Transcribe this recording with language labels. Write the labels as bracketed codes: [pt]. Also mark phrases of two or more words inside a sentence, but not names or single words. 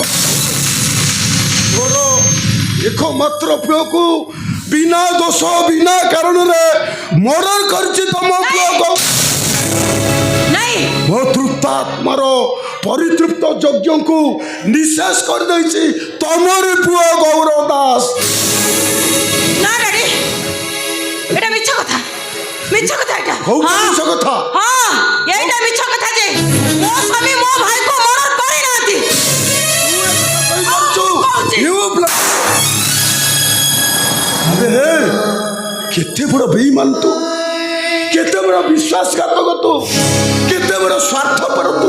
[or] ମୋର ଏକମାତ୍ର ପୁଅକୁ ବିନା ଦୋଷ ବିନା କାରଣରେ ମର୍ଡର କରିଛି ତମ ପୁଅ। ମୋ ତୃପ୍ତାତ୍ମାର ପରିତୃପ୍ତ ଯଜ୍ଞକୁ ନିଃଶେଷ କରିଦେଇଛି ତମରି ପୁଅ ଗୌର ଦାସ। ନା ଡାଡି, [as] এটা মিছ কথা, মিছ কথা এটা। মিছ কথা? হ্যাঁ, এইটা মিছ কথা যে [or] ମୋ ସ୍ୱାମୀ ମୋ ଭାଇକୁ ମର୍ଡର କରିନାହାନ୍ତି। କେତେ ବଡ଼ ବେଇମାନ ତୁ, କେତେ ବଡ଼ ବିଶ୍ୱାସଘାତକ ତୁ, କେତେ ବଡ଼ ସ୍ୱାର୍ଥପର ତୁ।